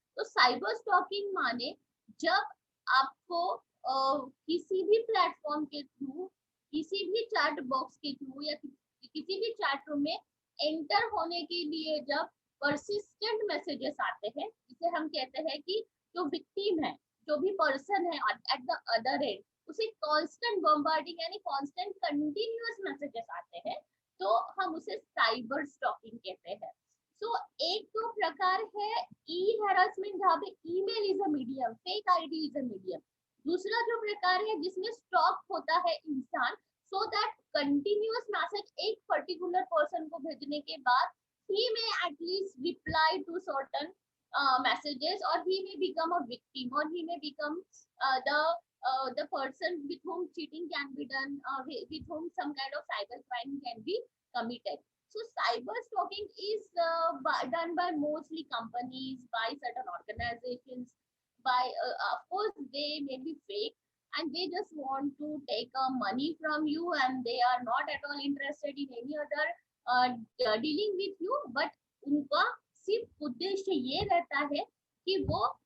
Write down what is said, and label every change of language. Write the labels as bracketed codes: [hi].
[hi] तो cyber stalking माने जब आपको किसी भी प्लेटफॉर्म के थ्रू, किसी भी चैट बॉक्स के थ्रू या किसी भी चैट रूम में एंटर होने के लिए जब परसिस्टेंट मैसेजेस आते हैं, जिसे हम कहते हैं कि जो विक्टिम है, जो भी पर्सन है [en] at the other end, [hi] उसे कांस्टेंट बम्बार्डिंग यानी कांस्टेंट कंटिन्यूअस मैसेजेस आते हैं, तो हम उसे साइबर स्टॉकिंग कहते हैं। सो एक तो प्रकार है ई हैरेसमेंट, जहाँ पे [en] Email is a medium, fake ID is a medium. [hi] दूसरा जो प्रकार है जिसमें स्टॉक होता है इंसान, सो दैट कंटिन्यूअस मैसेज एक पर्टिकुलर पर्सन को भेजने के बाद [en] he may at least reply to certain messages, or he may become a victim, or he may become the person with whom cheating can be done, with whom some kind of cyber crime can be committed. So cyber stalking is done by mostly companies, by certain organizations, by of course they may be fake and they just want to take money from you, and they are not at all interested in any other dealing with you, but [hi] उनका सिर्फ उद्देश्य ये रहता है कि वो